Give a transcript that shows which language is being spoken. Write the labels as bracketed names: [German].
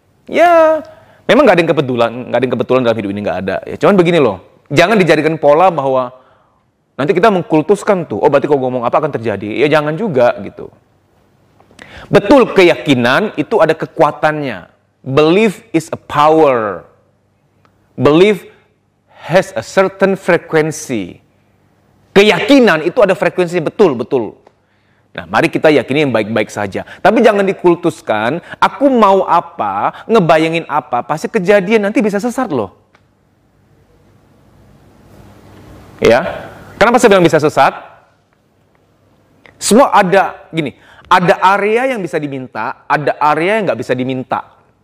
[Indonesian] Ya, memang nggak ada yang kebetulan dalam hidup ini, nggak ada. Ya, cuman begini loh, jangan dijadikan pola bahwa nanti kita mengkultuskan tuh, berarti kalau ngomong apa akan terjadi. Ya jangan juga gitu. Betul, keyakinan itu ada kekuatannya. [English] Belief is a power. Belief has a certain frequency. [Indonesian] Keyakinan itu ada frekuensi, betul. Nah, mari kita yakini yang baik-baik saja. Tapi jangan dikultuskan, aku mau apa, ngebayangin apa, pasti kejadian, nanti bisa sesat loh. Ya, kenapa saya bilang bisa sesat? Semua ada, ada area yang bisa diminta, ada area yang nggak bisa diminta.